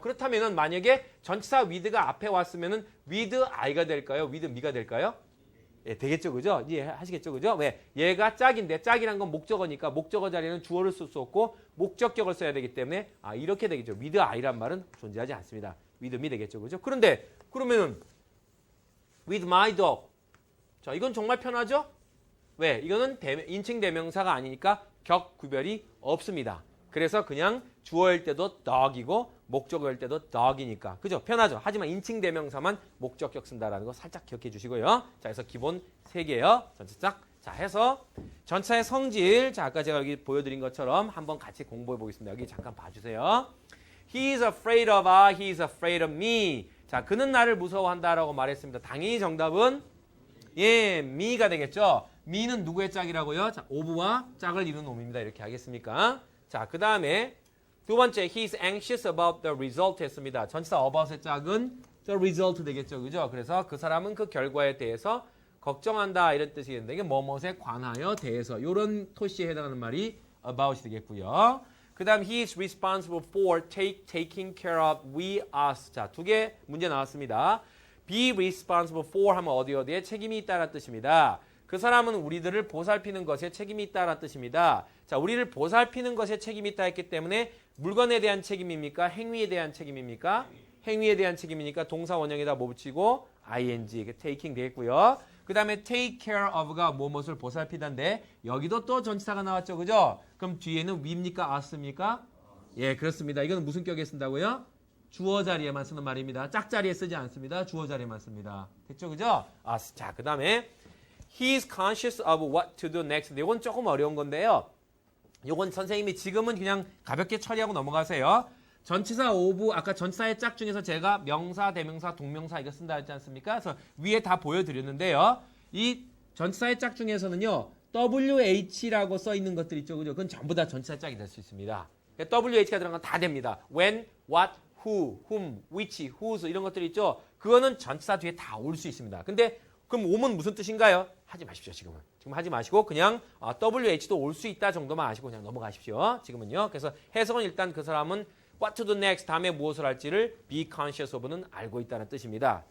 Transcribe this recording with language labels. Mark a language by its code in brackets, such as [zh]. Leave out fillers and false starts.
[ko] 그렇다면은 만약에 전치사 with가 앞에 왔으면은 with I가 될까요? with 미가 될까요? 예, 되겠죠. 그죠? 이해하시겠죠. 그죠? 왜? 얘가 짝인데 짝이란 건 목적어니까 목적어 자리에는 주어를 쓸 수 없고 목적격을 써야 되기 때문에 이렇게 되겠죠. [en] with I [ko] 란 말은 존재하지 않습니다. [en] with me [ko] 되겠죠. 그죠? 그런데 그러면은 [en] with my dog. [ko] 자, 이건 정말 편하죠? 왜? 이거는 인칭 대명사가 아니니까 격 구별이 없습니다. 그래서 그냥 주어일 때도 dog이고 목적어일 때도 dog이니까. 그죠? 편하죠? 하지만 인칭 대명사만 목적격 쓴다라는 거 살짝 기억해 주시고요. 자, 그래서 기본 3개요. 전체 짝. 자, 해서 전체의 성질. 자, 아까 제가 여기 보여드린 것처럼 한번 같이 공부해 보겠습니다. 여기 잠깐 봐주세요. [en] He is afraid of he is afraid of me. [ko] 자, 그는 나를 무서워한다라고 말했습니다. 당연히 정답은 예, me가 되겠죠? me는 누구의 짝이라고요? 자, of와 짝을 이루는 놈입니다. 이렇게 하겠습니까? 자, 그 다음에 두 번째, [en] he's anxious about the result [ko] 했습니다. 전치사 about의 짝은 the result 되겠죠. 그죠? 그래서 그 사람은 그 결과에 대해서 걱정한다 이런 뜻이겠는데 이게 뭐뭐에 관하여 대해서 이런 토시에 해당하는 말이 about이 되겠고요. 그 다음 [en] he is responsible for taking care of we us. [ko] 자, 2개 문제 나왔습니다. be responsible for 하면 어디에 책임이 있다는 뜻입니다. 그 사람은 우리들을 보살피는 것에 책임이 있다는 뜻입니다. 자, 우리를 보살피는 것에 책임이 있다 했기 때문에 물건에 대한 책임입니까? 행위에 대한 책임입니까? 행위에 대한 책임이니까 동사 원형에다 뭐 붙이고 ing, taking 되겠고요. 그 다음에 take care of가 무엇을 보살피다인데 여기도 또 전치사가 나왔죠. 그죠? 그럼 뒤에는 we입니까? us입니까? 예, 그렇습니다. 이건 무슨 격에 쓴다고요? 주어 자리에만 쓰는 말입니다. 짝 자리에 쓰지 않습니다. 주어 자리에만 씁니다. 됐죠? 그죠? us. 자, 그 다음에 [en] he is conscious of what to do next. [ko] 이건 조금 어려운 건데요. 이건 선생님이 지금은 그냥 가볍게 처리하고 넘어가세요. 전치사 of, 아까 전치사의 짝 중에서 제가 명사, 대명사, 동명사 이거 쓴다 했지 않습니까? 그래서 위에 다 보여드렸는데요. 이 전치사의 짝 중에서는요. WH라고 써 있는 것들 있죠. 그죠? 그건 전부 다 전치사의 짝이 될 수 있습니다. WH가 들어간 건 다 됩니다. when, what, who, whom, which, whose 이런 것들 있죠. 그거는 전치사 뒤에 다 올 수 있습니다. 근데 그럼 옴은 무슨 뜻인가요? 하지 마십시오. 지금은. 지금 하지 마시고 그냥 WH도 올 수 있다 정도만 아시고 그냥 넘어가십시오. 지금은요. 그래서 해석은 일단 그 사람은 [en] what to do next [ko] 다음에 무엇을 할지를 be conscious of는 알고 있다는 뜻입니다.